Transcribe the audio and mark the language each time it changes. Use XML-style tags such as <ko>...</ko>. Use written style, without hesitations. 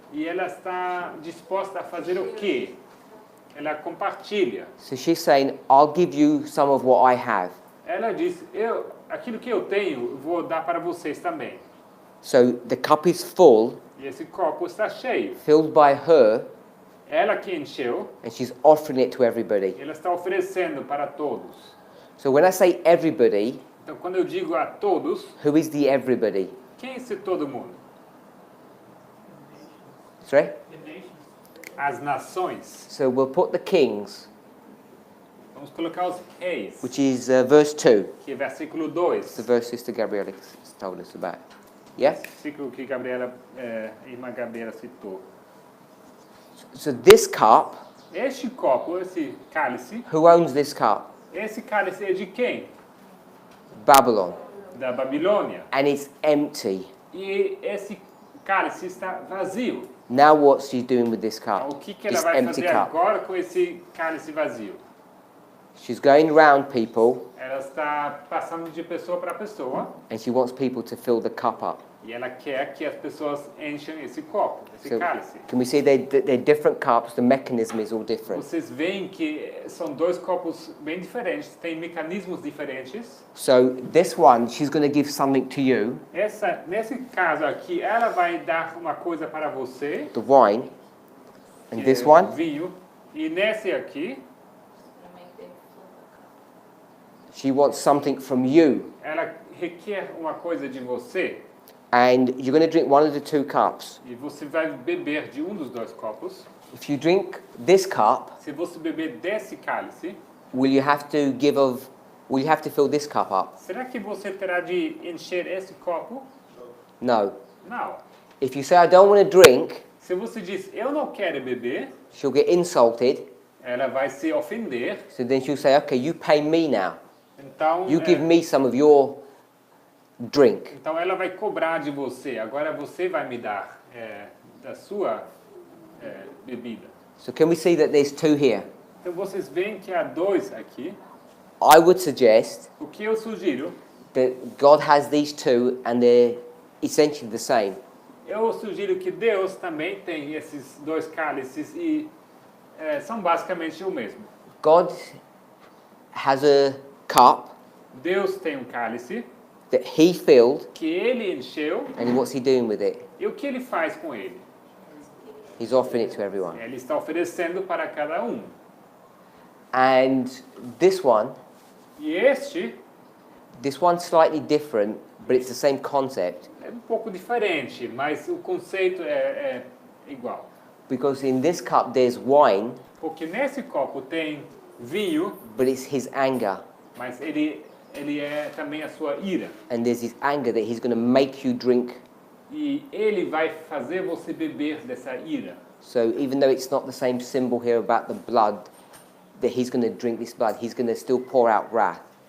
<pt>E ela está disposta a fazer o quê? Ela compartilha.</pt> <en>So she's saying, I'll give you some of what I have.</en> <pt>Ela diz, aquilo que eu tenho, vou dar para vocês também.</pt> <en>So the cup is full,</en> <pt>E esse copo está cheio.</pt> <en>filled by her,</en> <pt>Ela que encheu,</pt> <en>and she's offering it to everybody.</en> <pt>ela está oferecendo para todos.</pt> <en>So when I say everybody,</en> <pt>Então, quando eu digo a todos,</pt> <en>who is the everybody?</en> <pt>quem é esse todo mundo?</pt> <en>Sorry?</en> <pt>As nações.</pt> <en>So we'll put the kings,</en> <pt>Vamos colocar os reis,</pt> <en>which is verse 2,</en> <pt>que é versículo 2.</pt> <en>the verse Sister Gabriella told us about. Yeah?</en> <pt>Versículo que a irmã Gabriela citou.</pt> <en>So this cup,</en> <pt>Este copo, esse cálice,</pt> <en>who owns this cup?</en> <pt>esse cálice é de quem?</pt> <en>Babylon.</en> <pt>Da Babilônia.</pt> <en>And it's empty.</en> <pt>E esse cálice está vazio.</pt> <en>Now what's she doing with this</en> <pt>Então,</pt> <en>cup?</en> <pt>o que ela</pt> <en>This</en> <pt>vai</pt> <en>empty</en> <pt>fazer</pt> <en>cup.</en> <pt>agora com esse cálice vazio?</pt> <en>She's going around people,</en> <pt>Ela está passando de pessoa para pessoa</pt> <en>and she wants people to fill the cup up.</en> <pt>e ela quer que as pessoas enchem esse copo, esse</pt> <en>So</en> <pt>cálice.</pt> <en>can we see they're different cups? The mechanism is all different.</en> <pt>Vocês veem que são dois copos bem diferentes, têm mecanismos diferentes.</pt> <en>So this one, she's going to give something to you,</en> <pt>Nesse caso aqui, ela vai dar uma coisa para você,</pt> <en>the wine, and</en> <pt>que</pt> <en>this</en> <pt>é</pt> <en>one,</en> <pt>vinho, e nesse aqui,</pt> <en>she wants something from you.</en> <pt>ela requer uma coisa de você,</pt> <en>And you're going to drink one of the two cups.</en> <pt>e você vai beber de um dos dois copos.</pt> <en>If you drink this cup,</en> <pt>Se você beber desse cálice,</pt> <en>will you have to fill this cup up?</en> <pt>será que você terá de encher esse copo?</pt> <en>No.</en> <pt>Não.</pt> <en>If you say, I don't want to drink,</en> <pt>Se você diz, eu não quero beber,</pt> <en>she'll get insulted.</en> <pt>ela vai se ofender.</pt> <en>So then she'll say, okay, you pay me now.</en> <pt>Então,</pt> <en>You give me some of your drink.</en> <pt>então ela vai cobrar de você. Agora você vai me dar da sua bebida.</pt> <en>So can we see that there's two here?</en> <pt>Então vocês veem que há dois aqui.</pt> <en>I would suggest</en> <pt>O que eu sugiro?</pt> <en>that God has these two and they're essentially the same.</en> <pt>Eu sugiro que Deus também tem esses dois cálices e são basicamente o mesmo.</pt> <en>God has a cup</en> <pt>Deus tem um cálice</pt> <en>that he filled,</en> <pt>que ele encheu</pt> <en>and what's he doing with it?</en> <pt>e o que ele faz com ele?</pt> <en>He's offering it to everyone.</en> <pt>Ele está oferecendo para cada um.</pt> <en>And this one,</en> <pt>E este</pt> <en>this one's slightly different, but it's the same concept.</en> <pt>é um pouco diferente, mas o conceito é igual.</pt> <en>Because in this cup there's wine,</en> <pt>Porque nesse copo tem vinho,</pt> <en>but it's his anger.</en> <pt>mas ele é também a sua ira.</pt> <en>And there's his anger that he's going to make you drink.</en> <pt>E ele vai fazer você beber dessa ira.</pt> <en>So even though it's not the same symbol here about the blood, that he's going to drink this blood, he's going to still pour out wrath.</en>